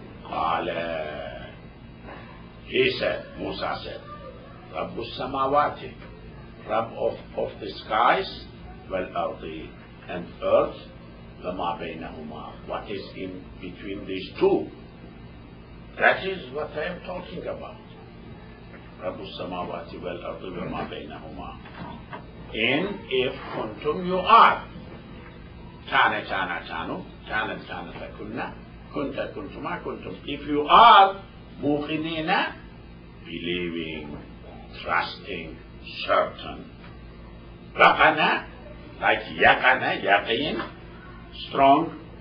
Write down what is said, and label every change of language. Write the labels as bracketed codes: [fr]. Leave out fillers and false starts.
[en] Qala, he said, Musa said, Rabbus Samawati, Rabb of the skies, wal ardi, and earth, wama baynahuma, what is in between these two. That is what I am talking about. [ar] رب السماوات والأرض وما بينهما. [en] In, if, kuntum, you are. [ar] كان كانوا كانت كنا كنت كنتما kuntum. [en] If you are موقنين, believing, trusting, certain. [ar] رقنا, like يقنا, يقين, strong.